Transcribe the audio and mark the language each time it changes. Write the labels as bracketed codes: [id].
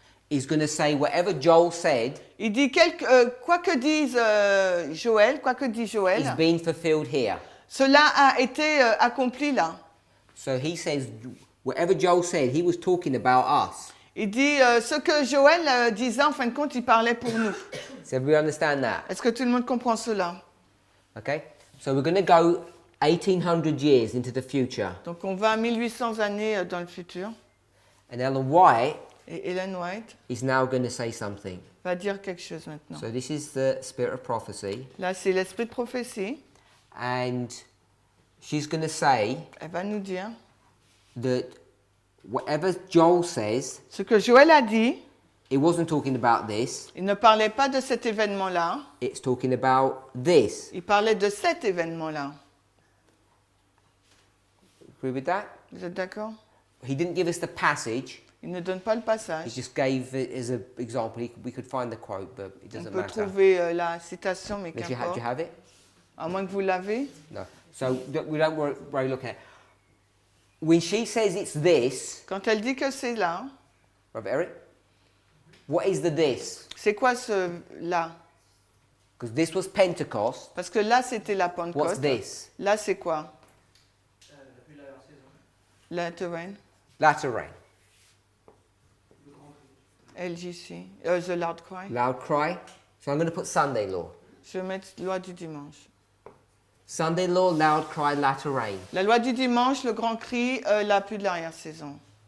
[en] is going to say whatever Joel said [fr] il dit quoi que dise Joël, quoi que dit [en] is [fr] Joël, [en] being fulfilled here. [fr] cela a été accompli là. [en] So he says whatever Joel said, he was talking about us. [fr] Il dit ce que Joël disait, en fin de compte, il parlait pour nous. [en] So we understand that, [fr] Est-ce que tout le monde comprend cela? [en] okay? So we're going to go 1800 years into the future, [fr] Donc on va à 1800 années dans le futur. [en] and Ellen White [fr] Et Ellen White [en] is now going to say something. [fr] va dire quelque chose maintenant. [en] So this is the spirit of prophecy, [fr] Là, c'est l'esprit de prophétie. [en] and she's going to say [fr] Elle va nous dire [en] that whatever Joel says, [fr] ce que Joël a dit. [en] it wasn't talking about this, [fr] Il ne parlait pas de cet événement-là. [en] it's talking about this. [fr] Il parlait de cet événement-là. [en] Agree with that? [fr] Vous êtes d'accord? [en] He didn't give us the passage, [fr] Il ne donne pas le [en] he [fr] passage. [en] just gave it as an example. We could find the quote, but it [fr] On [en] doesn't [fr] peut [en] matter. [fr] trouver la citation, mais [en] Do you [fr] qu'importe. [en] have it? [fr] À moins que vous l'avez. [en] No. So we don't worry looking at it. When she says it's this, [fr] Quand elle dit que c'est là, [en] Brother Eric, what is the this? [fr] c'est quoi ce là? [en] Because this was Pentecost. [fr] Parce que là, c'était la [en] What's [fr] Pentecôte. [en] this? [fr] Là, c'est quoi? Puis la saison, [en] Latter rain. Latter rain. [fr] le grand cri. [en] LGC. The Loud Cry. Loud cry. So I'm going to put Sunday law. [fr] Je vais mettre loi du dimanche. [en] Sunday law, loud cry, latter rain. [fr] La loi du dimanche, le grand cri, la pluie de l'arrière-saison.